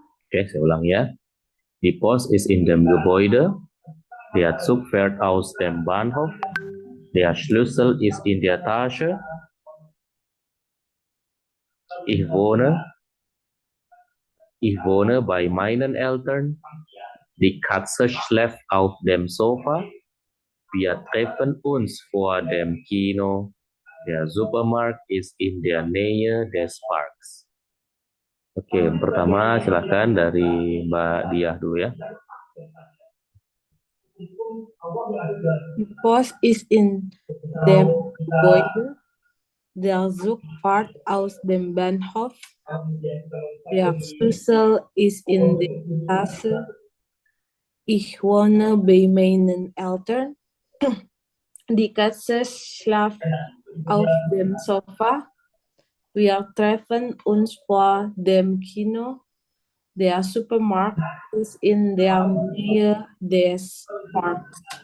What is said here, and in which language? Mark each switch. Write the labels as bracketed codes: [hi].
[id] Oke, saya ulang ya. [de] Die Post ist in dem Gebäude, der Zug fährt aus dem Bahnhof, der Schlüssel ist in der Tasche, ich wohne bei meinen Eltern, die Katze schläft auf dem Sofa, wir treffen uns vor dem Kino, der Supermarkt ist in der Nähe des Parks. [id] Oke, yang pertama silakan dari Mbak Diah dulu ya. [de] Die Post ist in dem Gebäude, der Zug fährt aus dem Bahnhof, der Schlüssel ist in der Tasche, ich wohne bei meinen Eltern, die Katze schläft auf dem Sofa, wir treffen uns vor dem Kino, der Supermarkt ist in der Nähe des Parks.